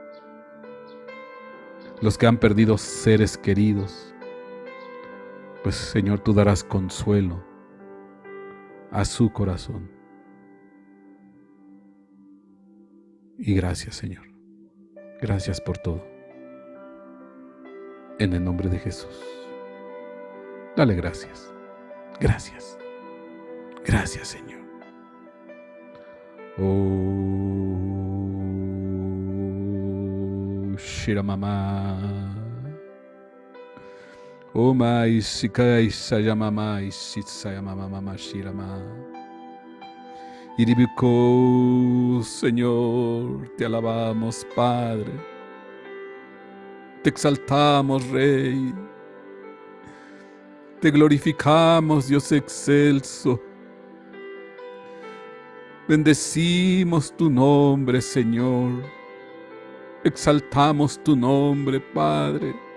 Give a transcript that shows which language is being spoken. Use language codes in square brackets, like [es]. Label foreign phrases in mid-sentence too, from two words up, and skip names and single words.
[es] Los que han perdido seres queridos, pues Señor, tú darás consuelo a su corazón. Y gracias, Señor. Gracias por todo. En el nombre de Jesús. Dale gracias. Gracias. Gracias, Señor. Oh, Shiramama. Oh, mai sikai sayamama isitsayamama shirama. Iribiko, Señor, te alabamos, Padre. Te exaltamos, Rey. Te glorificamos, Dios excelso. Bendecimos tu nombre, Señor. Exaltamos tu nombre, Padre.